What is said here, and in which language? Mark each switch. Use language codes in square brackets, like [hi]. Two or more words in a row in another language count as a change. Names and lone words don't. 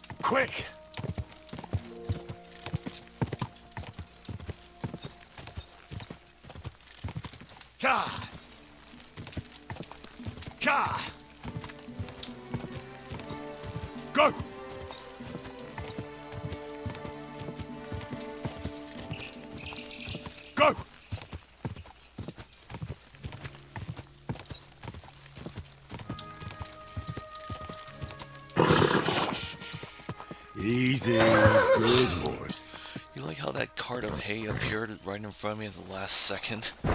[en] Quick! Ka! Ka! Go! Go! Easy, good horse. You like how that cart of hay appeared right in front of me at the last second?